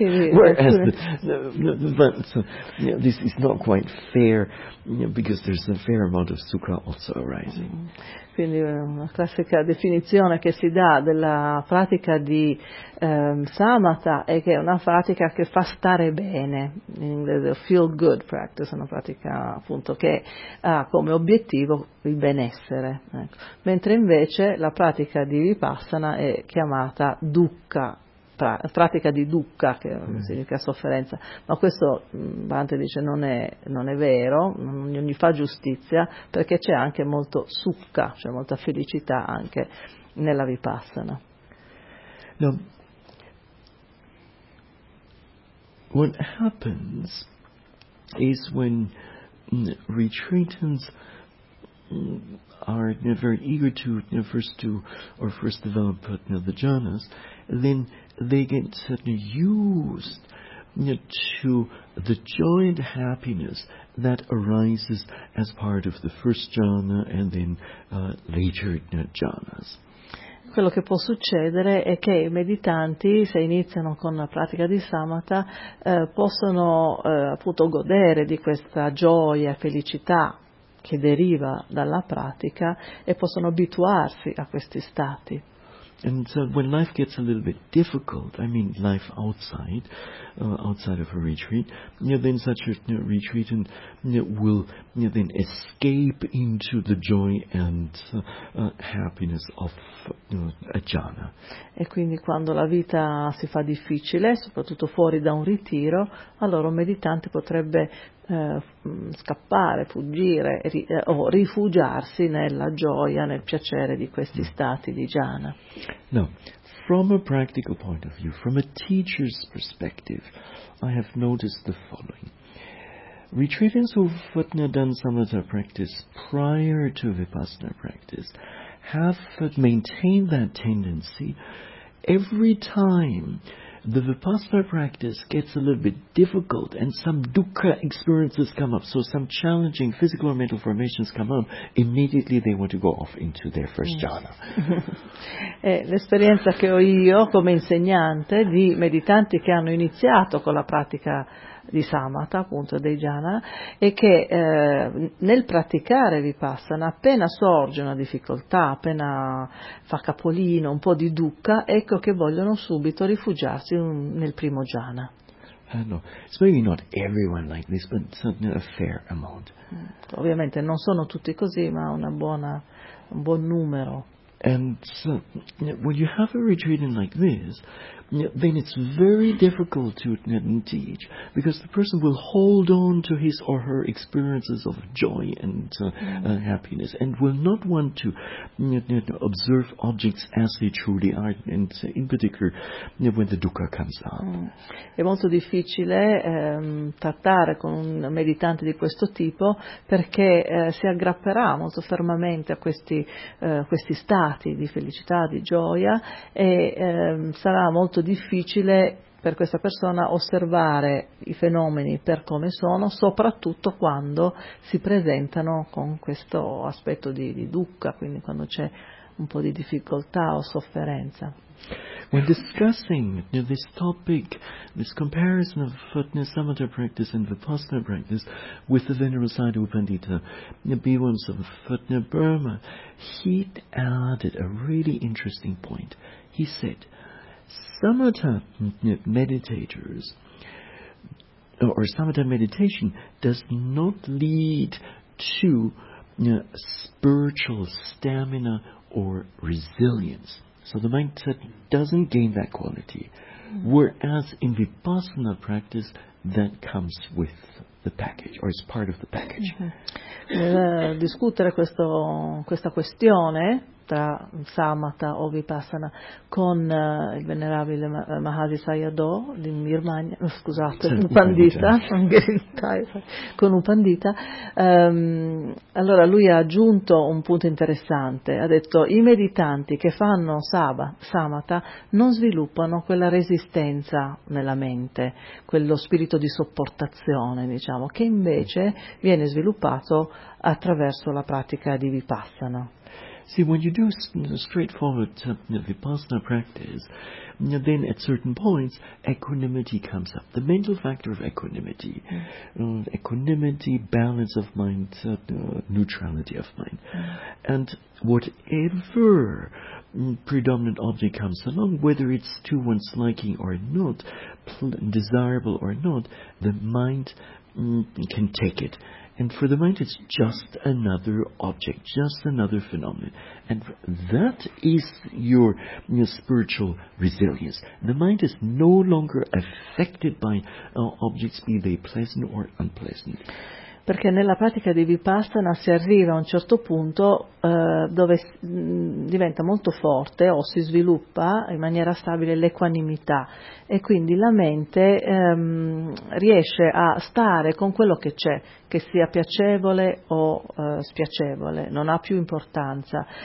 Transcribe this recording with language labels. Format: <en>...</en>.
<en>Whereas this is not quite fair, because there's a fair amount of sukha also arising.</en> <it>Quindi una classica definizione che si dà della pratica di Samatha è che è una pratica che fa stare bene, in inglese</it> <en>feel good practice,</en> <it>una pratica appunto che ha come obiettivo il benessere, ecco. Mentre invece la pratica di Vipassana è chiamata dukkha, pratica di dukkha, che significa sofferenza, ma questo Bhante dice non è vero, non gli fa giustizia, perché c'è anche molto sukha, cioè molta felicità anche nella Vipassana.</it> <en>Now, what happens is when retreatants are very eager to first develop the jhanas, then they get used to the joint happiness that arises as part of the first jhana and then later jhanas.</en> <it>Quello che può succedere è che i meditanti, se iniziano con la pratica di Samatha, possono appunto godere di questa gioia, felicità che deriva dalla pratica e possono abituarsi a questi stati.</it> <en>And so when life gets a little bit difficult, I mean life outside, outside of a retreat, then such a retreatant will then escape into the joy and happiness of a jhana.</en> <it>E quindi quando la vita si fa difficile, soprattutto fuori da un ritiro, allora un meditante potrebbe scappare, fuggire o rifugiarsi nella gioia, nel piacere di questi stati di jhana.</it> <en>No, from a practical point of view, from a teacher's perspective, I have noticed the following. Retreatants who've done samatha practice prior to vipassana practice have maintained that tendency every time the vipassana practice gets a little bit difficult and some dukkha experiences come up, so some challenging physical or mental formations come up, immediately they want to go off into their first jhana.</en> <it>L'esperienza che ho io come insegnante di meditanti che hanno iniziato con la pratica di Samatha, appunto dei jhana, e che nel praticare Vipassana, appena sorge una difficoltà, appena fa capolino, un po' di dukkha, ecco che vogliono subito rifugiarsi nel primo jhana.</it> <en>No, it's maybe not everyone like this, but certainly a fair amount.</en> <it>Ovviamente non sono tutti così, ma un buon numero.</it> <en>And so, when you have a retreatant like this, then it's very difficult to teach, because the person will hold on to his or her experiences of joy and happiness, and will not want to observe objects as they truly are, and in particular when the dukkha comes up.</en> <it>È molto difficile trattare con un meditante di questo tipo, perché si aggrapperà molto fermamente a questi stati di felicità, di gioia, e sarà molto difficile per questa persona osservare i fenomeni per come sono, soprattutto quando si presentano con questo aspetto di dukkha, quindi quando c'è un po' di difficoltà o sofferenza.</it> <en>When discussing this topic, this comparison of samatha practice and vipassana practice with the Venerable Sayadaw Pandita, the Bhikkhus of Burma, he added a really interesting point. He said, samatha meditators, or samatha meditation, does not lead to spiritual stamina or resilience. So the mindset doesn't gain that quality. Whereas in Vipassana practice, that comes with the package or is part of the package.</en> <it>Discutere questa questione tra Samatha o Vipassana con il venerabile Mahasi Sayadaw di Birmania, scusate, un pandita, allora lui ha aggiunto un punto interessante, ha detto: i meditanti che fanno Samatha non sviluppano quella resistenza nella mente, quello spirito di sopportazione, diciamo, che invece viene sviluppato attraverso la pratica di Vipassana.</it> <en>See, when you do straightforward Vipassana practice, then at certain points, equanimity comes up. The mental factor of equanimity, equanimity, balance of mind, neutrality of mind. And whatever predominant object comes along, whether it's to one's liking or not, desirable or not, the mind can take it. And for the mind, it's just another object, just another phenomenon. And that is your spiritual resilience. The mind is no longer affected by objects, be they pleasant or unpleasant.</en> <it>Perché nella pratica di Vipassana si arriva a un certo punto dove diventa molto forte o si sviluppa in maniera stabile l'equanimità e quindi la mente riesce a stare con quello che c'è, che sia piacevole o spiacevole, non ha più importanza.</it>